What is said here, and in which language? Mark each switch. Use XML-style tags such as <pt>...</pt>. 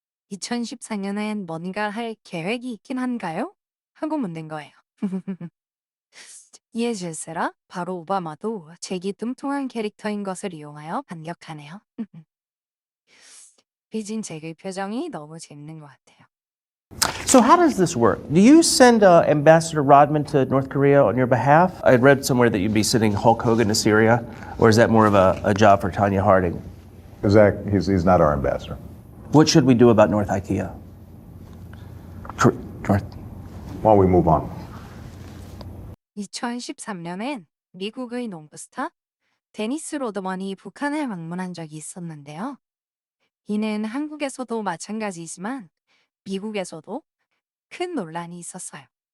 <ko>2014년엔 뭔가 할 계획이 있긴 한가요? 하고 묻는 거예요. 이에 질세라 바로 오바마도 잭이 뚱뚱한 캐릭터인 것을 이용하여 반격하네요. 삐진 잭의 표정이 너무 재밌는 것 같아요.</ko> <en>So how does this work? Do you send Ambassador Rodman to North Korea on your behalf? I had read somewhere that you'd be sending Hulk Hogan to Syria, or is that more of a job for Tanya Harding? Zach, he's not our ambassador. What should we do about North IKEA? North. Why don't we move on?</en> <ko>2013년엔 미국의 농구 스타 데니스 로드먼이 북한을 방문한 적이 있었는데요. 이는 한국에서도 마찬가지이지만 미국에서도 큰 논란이 있었어요.</ko>